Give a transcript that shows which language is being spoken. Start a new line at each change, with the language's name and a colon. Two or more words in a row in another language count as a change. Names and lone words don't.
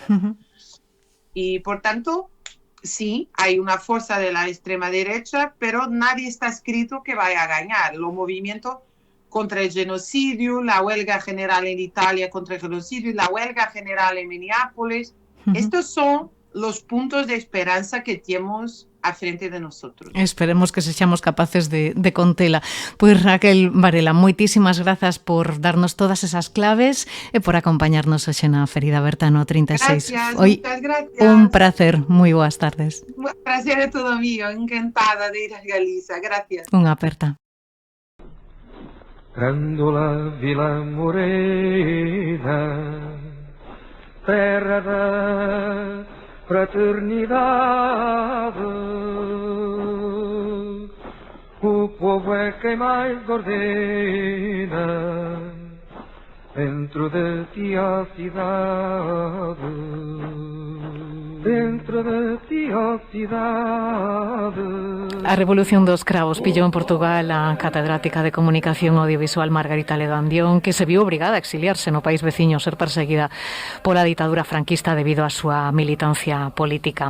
Spanish: Y por tanto, sí, hay una fuerza de la extrema derecha, pero nadie está escrito que vaya a ganar. Los movimientos contra el genocidio, la huelga general en Italia contra el genocidio, la huelga general en Minneapolis, estos son los puntos de esperanza que tenemos a frente de nosotros.
Galician: Esperemos que sexamos capaces de contela. Pois Raquel Varela, moitísimas grazas por darnos todas esas claves e por acompañarnos hoxe na Ferida Aberta no 36.
Spanish: Gracias, Hoy, muchas gracias.
Galician: un placer, moi boas tardes.
Spanish: Un placer é todo mío, encantada de ir a Galiza, gracias.
Galician: Unha aperta.
Portuguese: Grandola Vila Morena, terra da fraternidade, o povo é quem mais ordena dentro de ti a cidade, dentro de ti a cidade.
Galician: A Revolución dos Cravos pillou en Portugal a catedrática de Comunicación Audiovisual Margarita Ledo Andión, que se viu obrigada a exiliarse no país veciño, ser perseguida pola ditadura franquista debido á súa militancia política.